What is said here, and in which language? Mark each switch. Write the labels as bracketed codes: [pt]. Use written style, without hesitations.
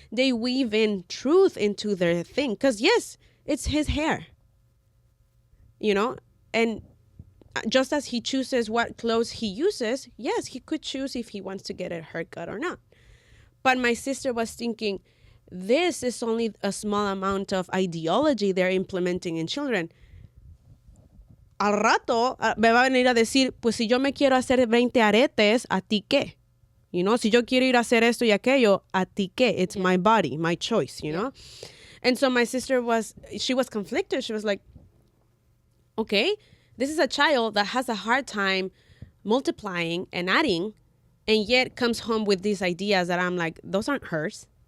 [en] They weave in truth into their thing. Because, yes, it's his hair. You know? And just as he chooses what clothes he uses, yes, he could choose if he wants to get a haircut or not. But my sister was thinking, this is only a small amount of ideology they're implementing in children. [es] Al rato me va a venir a decir, pues si yo me quiero hacer 20 aretes, ¿a ti qué? [en] You know, [es] si yo quiero ir a hacer esto y aquello, ¿a ti qué? [en] It's my body, my choice, you know? And so my sister was conflicted. She was like, okay, this is a child that has a hard time multiplying and adding, and yet comes home with these ideas that I'm like, those aren't hers.